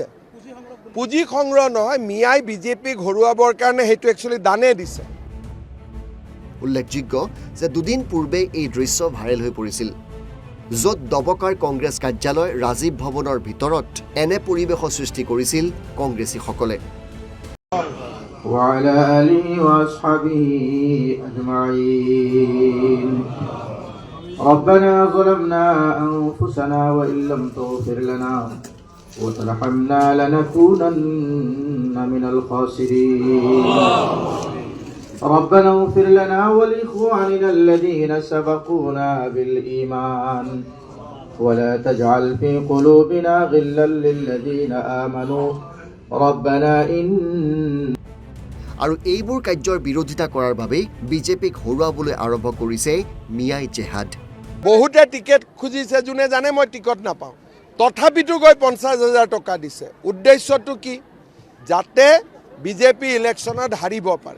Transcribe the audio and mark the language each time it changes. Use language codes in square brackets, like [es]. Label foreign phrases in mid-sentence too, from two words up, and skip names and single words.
[as] পুঁজি সংগ্ৰহ নহয়, মিয়াই বিজেপিক হৰুৱাবৰ কাৰণে সেইটো একচুৱেলি দানে দিছে। উল্লেখযোগ্য যে দুদিন পূৰ্বে এই দৃশ্য ভাইৰেল হৈ পৰিছিল, য'ত দবকাৰ কংগ্ৰেছ কাৰ্যালয় ৰাজীৱ ভৱনৰ ভিতৰত এনে পৰিৱেশৰ সৃষ্টি কৰিছিল কংগ্ৰেছীসকলে। [ar] وعلى آله وأصحابه أجمعين. ربنا ظلمنا أنفسنا وإن لم تغفر لنا وترحمنا لنكونن من الخاسرين. ربنا اغفر لنا ولإخواننا الذين سبقونا بالإيمان ولا تجعل في قلوبنا غلا للذين آمنوا ربنا إن. [as] আৰু এইবোৰ কাৰ্যৰ বিৰোধিতা কৰাৰ বাবে বিজেপিক হৰুৱাবলৈ আৰম্ভ কৰিছে মিয়াই জেহাদ। বহুতে টিকেট খুজিছে, যোনে জানে মই টিকট নাপাওঁ, তথাপিতো গৈ 50,000 টকা দিছে। উদ্দেশ্যটো কি? যাতে বিজেপি ইলেকশ্যনত হাৰিব পাৰে।